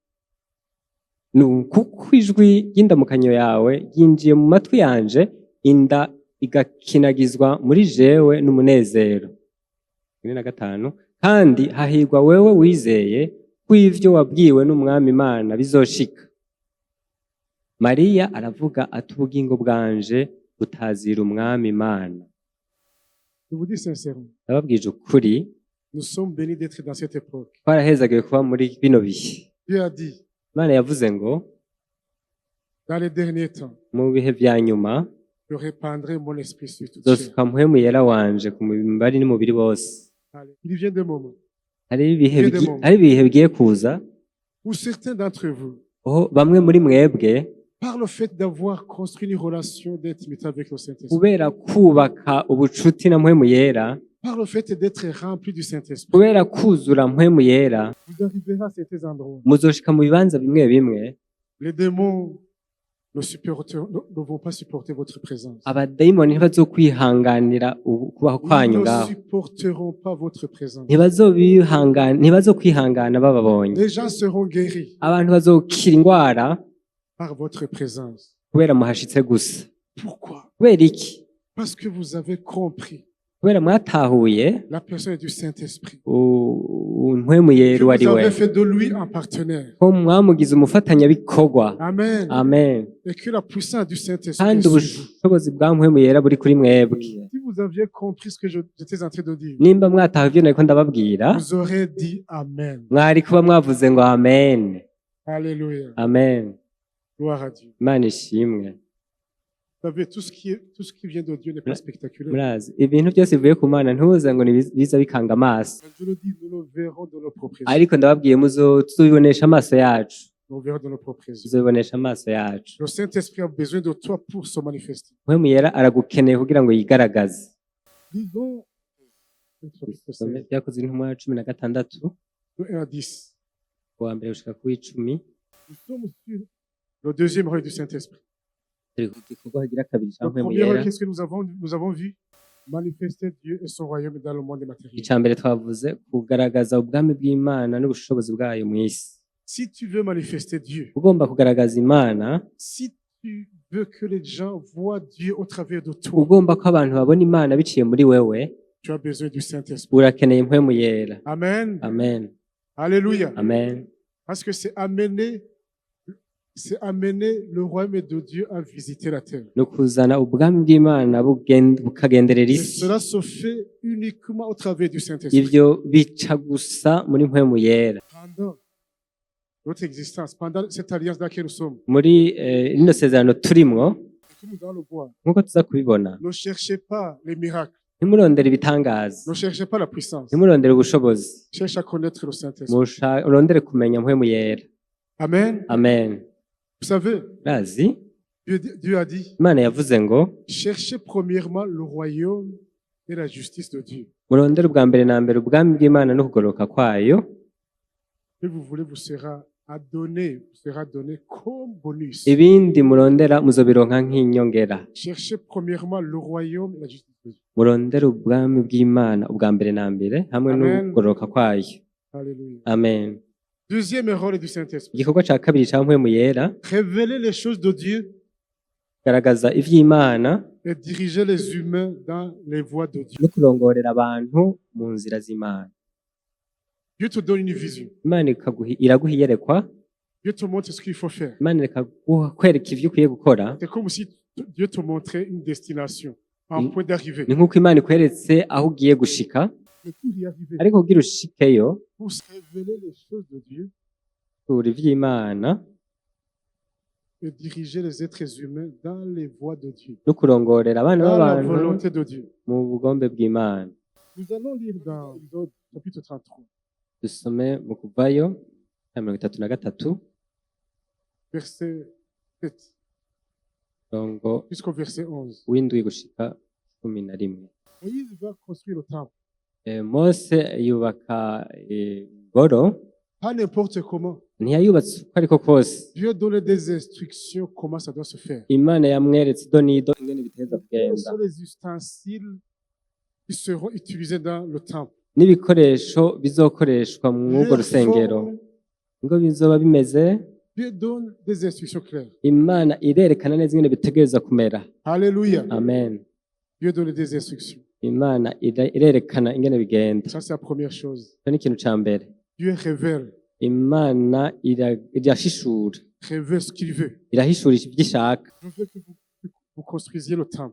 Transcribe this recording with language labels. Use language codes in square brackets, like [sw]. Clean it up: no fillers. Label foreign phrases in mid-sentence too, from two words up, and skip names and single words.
[rn] Kuko ijwi ry'indamukanyo yawe ryinjiye mu matwi yanje, inda igakinagizwa muri jewe n'umunezero. 15 kandi hahirwa wewe wizeye ko ivyo wabwiwe n'umwami Imana bizoshika. Mariya aravuga ati ubugingo bwanje butazira umwami Imana. [fr] Je vous dis sincèrement, [rn] Ndababwije ukuri, [fr] nous sommes bénis d'être dans cette époque. [rn] twarahezagiwe kuba muri bino bihe. [fr] Dieu a dit, [rn] Imana yavuze ngo [fr] dans les derniers temps, [rn] mu bihe vya nyuma [fr] je répandrai mon esprit sur toute chair. [rn] zosuka mpwemu yera wanje ku mubiri n'umubiri bose. [fr] Allez. il vient des moments [rn] hari ibihe bigiye kuza [fr] où certains d'entre vous, [rn] aho bamwe muri mwebwe [fr] par le fait d'avoir construit une relation d'intimité avec le Saint-Esprit, [rn] kubera kubaka ubucuti na mpwemu yera, [fr] par le fait d'être rempli du Saint-Esprit, [rn] kubera kuzura mpwemu yera, [fr] vous arriverez à certains endroits. [rn] muzoshika mu bibanza bimwe bimwe [fr] Les démons ne vont pas supporter votre présence. [rn] abadayimoni ntibazokwihanganira ukubaho [fr] Ils [rn] kwanyu [fr] ne [rn] ngaho, [fr] supporteront pas votre présence. [rn] ntibazokwihangana bababonye. [fr] Les gens seront guéris [rn] Abantu bazokira indwara [fr] par votre présence. [rn] kubera muhashitse gusa. [fr] Pourquoi? [rn] Kubera iki? [fr] Parce que vous avez compris [rn] Kubera mwatahuye [fr] la personne du Saint-Esprit. [rn] mpwemu [fr] Que [rn] yera uwo ari [fr] vous [rn] we, [fr] avez fait de lui un partenaire. [rn] ko mwamugize umufatanyabikorwa. [fr] Amen. [rn] Amen. [fr] Et que la puissance du Saint-Esprit [rn] Kandi [fr] est sur vous. [rn] ubushobozi bwa mpwemu yera buri kuri mwebwe. [fr] Si vous aviez compris ce que j'étais en train de dire, [rn] Nimba mwataha ibyo nariko ndababwira, [fr] vous aurez dit Amen. [rn] mwari kuba mwavuze ngo amen. [fr] Alléluia. [rn] Amen. [fr] Gloire à Dieu. [rn] Imana ishimwe. [fr] Vous savez, tout ce qui vient de Dieu n'est pas spectaculaire. [rn] Murazi ibintu byose bivuye ku Mana ntuze ngo biza bikanga amaso, [fr] Je le dis, nous le verrons de nos propres yeux. [rn] ariko ndababwiye tuzobibonesha amaso yacu, [fr] Nous le verrons de nos propres yeux. [rn] tuzobibonesha amaso yacu. [fr] Le Saint-Esprit a besoin de toi pour se manifester. [rn] Mpwemu yera aragukeneye kugira ngo yigaragaze. [fr] Lisons [rn] Byakozwe intumwa 16 [fr] de 1 à 10. [rn] kuwa mbere gushika ku 10. [fr] Nous sommes sur le deuxième rôle du Saint-Esprit. [rn] Turi ku gikorwa kigira kabiri ca [fr] Le [rn] mpwemu [fr] premier rôle, [rn] yera. [fr] qu'est-ce que nous avons vu? Manifester Dieu et son royaume dans le monde matériel. [rn] Icya mbere twavuze kugaragaza ubwami bw'Imana n'ubushobozi bwayo mu isi. [fr] Si tu veux manifester Dieu, [rn] Ugomba kugaragaza Imana, [fr] si tu veux que les gens voient Dieu au travers de toi, [rn] ugomba ko abantu babona Imana biciye muri wewe, [fr] tu as besoin du Saint-Esprit. [rn] urakeneye mpwemu yera. [fr] Amen. [rn] Amen. [fr] Alléluia. [rn] Amen. [fr] Parce que c'est amener le royaume de Dieu à visiter la terre. [rn] Ni ukuzana ubwami bw'Imana bukagenderera [fr] Et [rn] isi. [fr] cela se fait uniquement au travers du Saint-Esprit. [rn] Ivyo bica gusa muri mpwemu yera. [fr] Pendant notre existence, pendant cette alliance dans laquelle nous sommes, [rn] Muri rino sezerano turimwo, [fr] que nous allons le voir, [rn] nk'uko tuza kubibona, [fr] ne cherchez pas les miracles, [rn] ntimurondere ibitangaza, [fr] ne cherchez pas la puissance, [rn] ntimurondere ubushobozi, [fr] cherchez à connaître le Saint-Esprit. [rn] urondere kumenya mpwemu yera. [fr] Amen. [rn] Amen. [fr] Vous savez, [rn] Urazi, [fr] Dieu a dit, [rn] Imana yavuze ngo [fr] cherchez premièrement le royaume et la justice de Dieu. [rn] murondere ubwa mbere na mbere ubwami bw'Imana no kugoroka kwayo, [fr] Et vous voulez, vous sera donné comme bonus. [rn] ibindi murondera muzobironka nk'inyongera. [fr] Cherchez premièrement le royaume et la justice de Dieu. [rn] Murondere ubwami bw'Imana ubwa mbere na mbere hamwe no Amen. kugoroka kwayo. [fr] Alléluia. [rn] Amen. [fr] Deuxième rôle du Saint-Esprit. [rn] Igikorwa ca kabiri ca mpwemu yera, [fr] Révéler les choses de Dieu [rn] garagaza ivy'Imana [fr] et diriger les humains dans les voies de Dieu. [rn] no kurongorera abantu mu nzira z'Imana. [fr] Dieu te donne une vision. [rn] Imana iraguha iyerekwa, [fr] Dieu te montre ce qu'il faut faire. [rn] Imana ikakwereka ivyo ukwiye gukora. [fr] C'est comme si Dieu te montrait une destination, un point d'arrivée. [rn] Ni nk'uko Imana ikweretse aho ugiye gushika, [fr] Mais pour y arriver, [rn] ariko kugira ushikeyo, [fr] pour révéler les choses de Dieu [rn] ura ivy'Imana [fr] et diriger les êtres humains dans les voies de Dieu, [rn] no kurongorera abana [fr] dans la [rn] b'abantu [fr] volonté de Dieu. [rn] mu bugombe bw'Imana. [fr] Nous allons lire dans Exode chapitre 33, [rn] Dusome mu Kuvayo 33 [fr] verset 7 [rn] murongo [fr] jusqu'au verset 11. [rn] w'indwi gushika 11. [fr] Moïse va construire le temple. [rn] Mose yubaka ingoro, [fr] Pas n'importe comment. [rn] ntiyayubatse uko ariko kose. [fr] Dieu donne des instructions comment ça doit se faire. [rn] Imana yamweretse ido n'ido ingene biteza [fr] Quels [rn] kugenda, [fr] sont les ustensiles qui seront utilisés dans le temple? [rn] n'ibikoresho bizokoreshwa mw'urwo [fr] Les [rn] rusengero [fr] formes. [rn] ngo bizoba bimeze. [fr] Dieu donne des instructions claires. [rn] Imana irerekana neza ingene bitegereza kumera. [fr] Alléluia. [rn] Amen. [fr] Dieu donne des instructions. [rn] Imana irerekana ingene bigenda. [fr] Ça, c'est la première chose. [rn] Icyo ni ikintu ca mbere. [fr] Dieu révèle. [rn] Imana irashishura, [fr] Révèle ce qu'il veut. [rn] irahishurisha ibyo ishaka. [fr] Je veux que vous construisiez le temple.